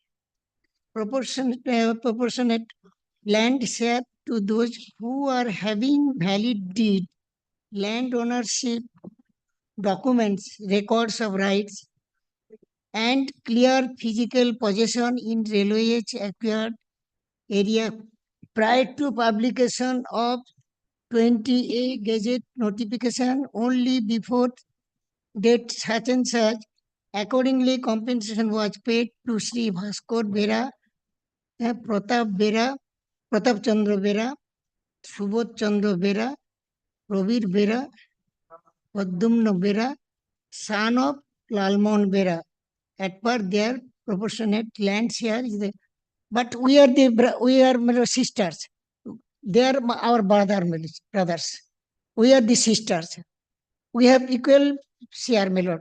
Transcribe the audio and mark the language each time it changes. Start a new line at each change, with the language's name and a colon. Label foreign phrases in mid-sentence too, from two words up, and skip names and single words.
English: proportionate land share to those who are having valid deed, land ownership documents, records of rights, and clear physical possession in railways acquired area prior to publication of 20A Gazette notification only before date such and such. Accordingly, compensation was paid to Sri Bhaskar Bera, Pratap Chandra Bera, Subodh Chandra Bera, Pravir Bera, Padumna Bera, son of Lalmon Bera, at per their proportionate land share. But we are my lord, sisters. They are our brothers. We are the sisters. We have equal share, my lord.